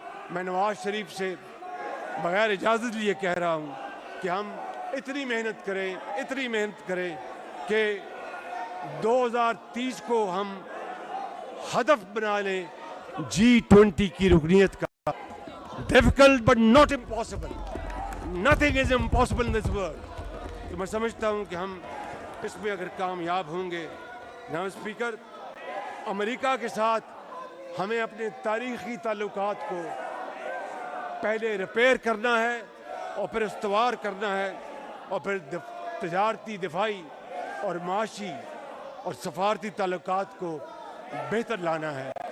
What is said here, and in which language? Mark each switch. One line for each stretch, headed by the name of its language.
Urdu: میں نواز شریف سے بغیر اجازت لیے کہہ رہا ہوں کہ ہم اتنی محنت کریں کہ 2030 کو ہم ہدف بنا لیں G20 کی رکنیت کا.
English: Difficult but not impossible. Nothing is impossible in this world.
Urdu: تو میں سمجھتا ہوں کہ ہم اس میں اگر کامیاب ہوں گے. جناب اسپیکر، امریکہ کے ساتھ ہمیں اپنے تاریخی تعلقات کو پہلے ریپیئر کرنا ہے اور پھر استوار کرنا ہے اور پھر تجارتی، دفاعی اور معاشی اور سفارتی تعلقات کو بہتر لانا ہے.